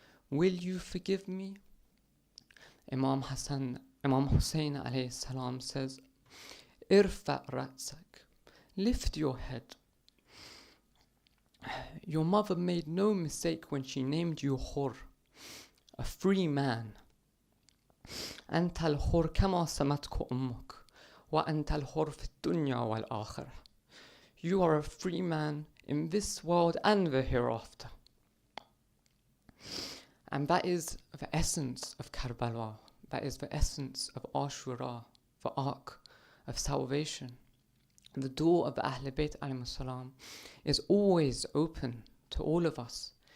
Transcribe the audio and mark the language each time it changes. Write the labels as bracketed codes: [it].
[en] Will you forgive me? Imam Hussein alayhi salam says, [ar] ارفع رأسك, [en] lift your head. Your mother made no mistake when she named you Hur, a free man. [ar] أنت الحر كما سمتك أمك وأنت الحر في الدنيا والآخرة. [en] You are a free man in this world and the hereafter. And that is the essence of Karbala. That is the essence of Ashura, the ark of salvation. The door of the Ahl Bayt alayhi salam is always open to all of us.